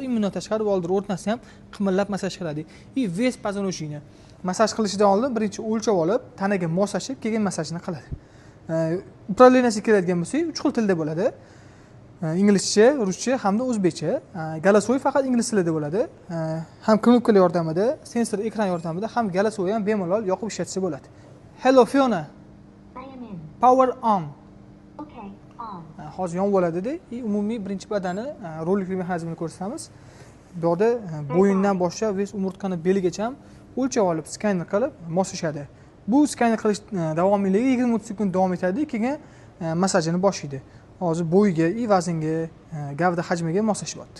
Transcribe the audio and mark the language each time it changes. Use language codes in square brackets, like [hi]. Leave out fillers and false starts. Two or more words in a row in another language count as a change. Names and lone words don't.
[uz] Undan tashqari boldiri o'rtasini ham qimillab massaj qiladi. Вес pozonoshini massaj qilishidan oldin birinchi o'lchab olib, tanaga moslashib, keyin massajni qiladi. Upravleniyasiga keladigan bo'lsak, 3 xil tilda bo'ladi. Inglizcha, ruscha hamda o'zbekcha. Galasoy faqat ingliz tilida bo'ladi. Ham knopkalar yordamida, sensor ekran yordamida ham galasoy ham bemalol yoqib ishlatsa bo'ladi. [en] Hello Fiona. Power on. Okay, on. [uz] Hozir yonib bo'ladi-da. Umumiy birinchi badani rolikli mexanizmini ko'rsatamiz. Bu yerda bo'yindan boshlab ves umurtqani beligacha ham o'lchab olib, skaner qilib moslashadi. Bu skaner qilish davomiyligi 20-30 sekund davom etadi, keyin massajini boshlaydi. Hozir bo'yiga, vaznga, gavda hajmiga moslashyapti.